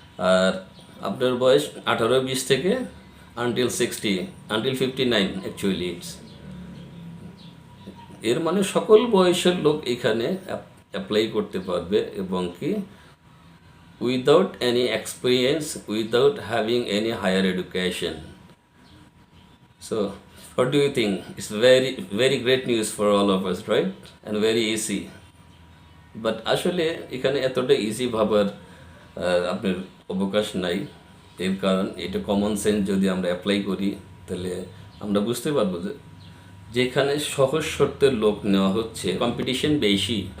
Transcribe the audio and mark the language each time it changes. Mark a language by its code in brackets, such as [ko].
[bn] আর আপনার বয়স 18-20 থেকে আনটিল 59 [en] Actually it's. [bn] এর মানে সকল বয়সের লোক এখানে অ্যাপ্লাই করতে পারবে, এবং কি [en] Without any experience, without having any higher education. So what do you think? It's very great news for all of us, right? And very easy. [bn] But আসলে এখানে এতটা ইজি ভাবার আপনার অবকাশ নাই। এর কারণ এটা কমন সেন্স যদি আমরা অ্যাপ্লাই করি তাহলে আমরা বুঝতে পারবো যে যেখানে সহজ শর্তের লোক নেওয়া হচ্ছে, কম্পিটিশন বেশি।